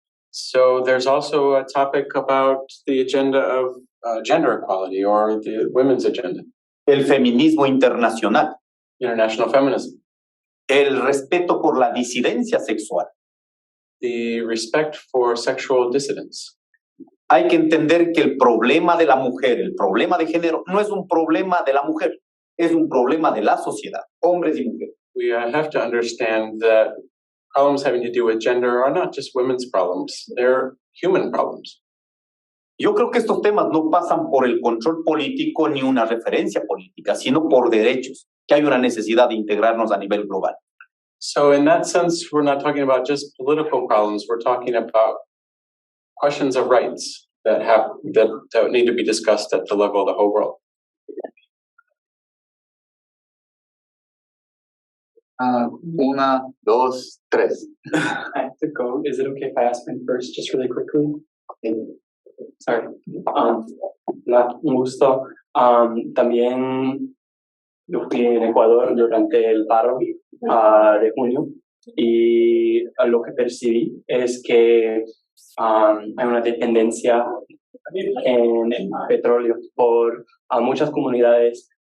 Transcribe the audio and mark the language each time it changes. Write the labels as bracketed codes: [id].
[en] So there's also a topic about the agenda of gender equality, or the women's agenda, [es] El feminismo internacional, [en] international feminism, [es] el respeto por la disidencia sexual. [en] the respect for sexual dissidence. [es] Hay que entender que el problema de la mujer, el problema de género, no es un problema de la mujer, es un problema de la sociedad, hombres y mujeres. [en] We have to understand that problems having to do with gender are not just women's problems, they're human problems. [es] Yo creo que estos temas no pasan por el control político ni una referencia política, sino por derechos, que hay una necesidad de integrarnos a nivel global. [en] So in that sense, we're not talking about just political problems, we're talking about questions of rights that need to be discussed at the level of the whole world. [es] Una, dos, tres. [en] I have to go. Is it okay if I ask mine first, just really quickly? Sorry. [es] Hola, un gusto. También yo fui en Ecuador durante el paro de junio y lo que percibí es que hay una dependencia en el petróleo por muchas comunidades.